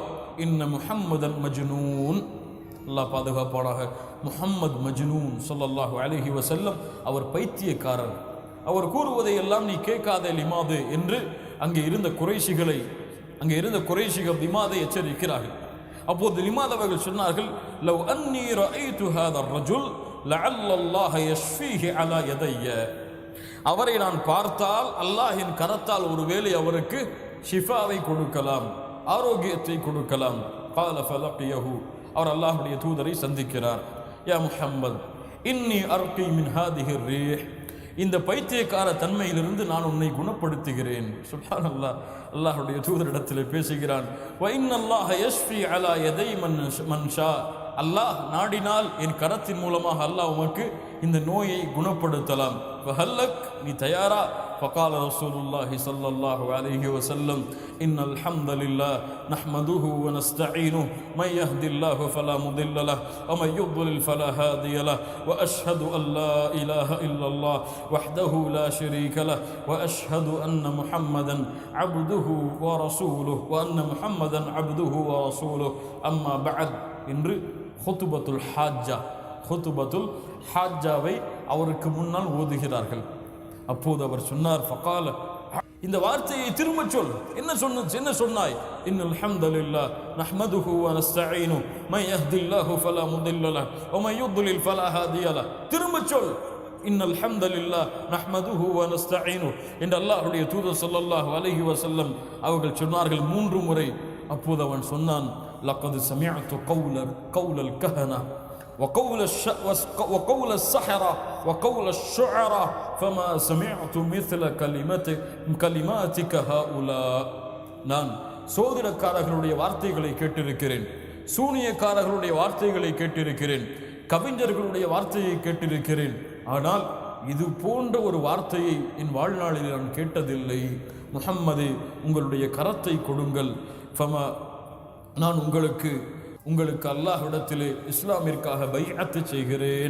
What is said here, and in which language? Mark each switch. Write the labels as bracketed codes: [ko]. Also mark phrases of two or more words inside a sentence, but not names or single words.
[ar] إن محمدا مجنون, [ta] அல்லாஹ் பாதுகாப்பானாக, [ar] محمد مجنون صلى الله عليه وسلم [ta] அவர் பைத்தியக்காரர், அவர் கூறுவதை எல்லாம் நீ கேட்காதே லிமாது என்று அங்கே இருந்த குறைஷிகள் திமாதை எச்சரிக்கிறார்கள். அப்போது லிமாத் அவர்கள் சொன்னார்கள், [ar] لو أني رأيت هذا الرجل لعل الله يشفيه على يدي. [ta] அவரை நான் பார்த்தால் அல்லாஹ்வின் கரத்தால் ஒருவேளை அவருக்கு ஷிஃபாவை கொடுக்கலாம், ஆரோக்கியத்தை கொடுக்கலாம். [ar] قال فلقيه, [ta] அவர் அல்லாஹ்வுடைய தூதரை சந்திக்கிறார். [ar] يا محمد، إني أرقي من هذه الريح, [ta] இந்த பைத்தியக்கார தன்மையிலிருந்து நான் உன்னை குணப்படுத்துகிறேன். சுப்ஹானல்லாஹ், அல்லாஹ்வுடைய தூதரிடத்தில் பேசுகிறான். [ar] وإن الله يشفي على يدي من شاء, [ta] அல்லாஹ் நாடினால் என் கரத்தின் மூலமாக அல்லாஹ் உமக்கு இந்த நோயை குணப்படுத்தலாம். ஃபஹல்லக், நீ தயாரா? [ar] فقال رسول الله صلى الله عليه وسلم إن الحمد لله نحمده ونستعينه من يهد الله فلا مضل له ومن يضلل فلا هادي له وأشهد أن لا إله إلا الله وحده لا شريك له وأشهد أن محمدا عبده ورسوله وأن محمدا عبده ورسوله أما بعد. [ta] இன்று [ar] خطبة الحاجة [ta] அவருக்கு முன்னால் ஓதுகிறார்கள். அப்போது அவர் சொன்னார், ஃபகால, இந்த வார்த்தையை திரும்ப சொல். என்ன சொன்னாய்? [ar] إن الحمد لله نحمده ونستعينه من يهده الله فلا مضل له ومن يضلل فلا هادي له. [ta] திரும்ப சொல், [ar] إن الحمد لله نحمده ونستعينه [ta] என்று அல்லாஹ்வுடைய தூதர் [ar] صلى الله عليه وسلم [ta] அவர்கள் சொன்னார்கள் 3 முறை. அப்போது அவன் சொன்னான், [ar] لقد سمعت قول الكهنة وقول السحرة وقول الشعراء فما سمعت مثل كلماتك هؤلاء. [ta] நான் சோதிடக்காரர்களுடைய வார்த்தைகளை கேட்டிருக்கிறேன், சூனியக்காரர்களுடைய வார்த்தைகளை கேட்டிருக்கிறேன், கவிஞர்களுடைய வார்த்தையை கேட்டிருக்கிறேன். ஆனால் இது போன்ற ஒரு வார்த்தையை என் வாழ்நாளில் நான் கேட்டதில்லை. முஹம்மதே, உங்களுடைய கரத்தை கொடுங்கள். நான் உங்களுக்கு அல்லாஹ்விடத்திலே இஸ்லாமிற்காக பைஅத் செய்கிறேன்.